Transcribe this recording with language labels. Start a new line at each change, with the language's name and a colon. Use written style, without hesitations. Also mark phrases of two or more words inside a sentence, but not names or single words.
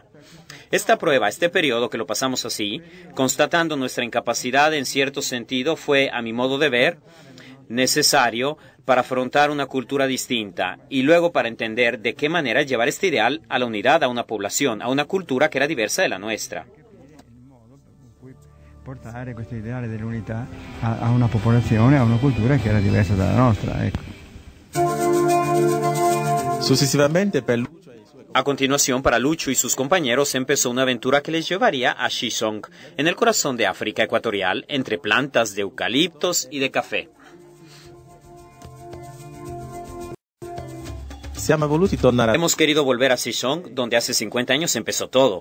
Spanish: Esta prueba, este periodo que lo pasamos así, constatando nuestra incapacidad en cierto sentido, fue, a mi modo de ver, necesario para afrontar una cultura distinta y luego para entender de qué manera llevar este ideal a la unidad, a una población, a una cultura que era diversa de la nuestra.
Italian: Portare questo ideale dell'unità a una popolazione, a una cultura che era diversa dalla nostra. Ecco. Successivamente per
Spanish: A continuación, para Lucio y sus compañeros empezó una aventura que les llevaría a Shishong, en el corazón de África ecuatorial, entre plantas de eucaliptos y de café. Hemos querido volver a Shishong, donde hace 50 años empezó todo.